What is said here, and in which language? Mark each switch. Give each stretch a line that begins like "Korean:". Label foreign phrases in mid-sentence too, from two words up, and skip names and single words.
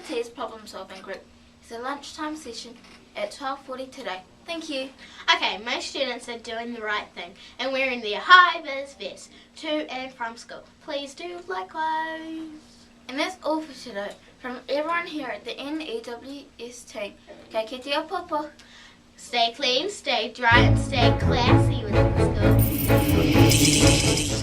English: T's problem solving group is a lunchtime session at 12:40 today. Thank you. Okay, most students are doing the right thing and wearing their high-vis vests to and from school. Please do likewise. And that's all for today. From everyone here at the N.E.W.S team,
Māori: ka kite o popo.
English: Stay clean, stay dry, and stay classy with the school.